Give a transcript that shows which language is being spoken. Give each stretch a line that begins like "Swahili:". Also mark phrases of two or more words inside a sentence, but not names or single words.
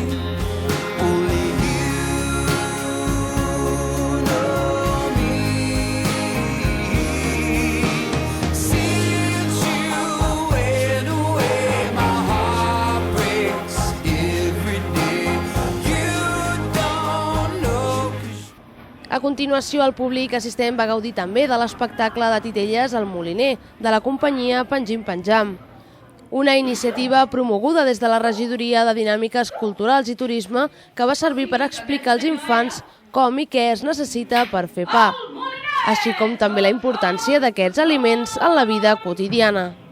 English: Only you know me. Since you went away, my heart breaks every day. You don't know.
Catalan: A continuació, el públic assistent va gaudir també de l'espectacle de titelles al Moliner, de la companyia Panjim Panjam. Una iniciativa promoguda des de la Regidoria de Dinàmiques Culturals i Turisme que va servir per explicar als infants com i què es necessita per fer pa, així com també la importància d'aquests aliments en la vida quotidiana.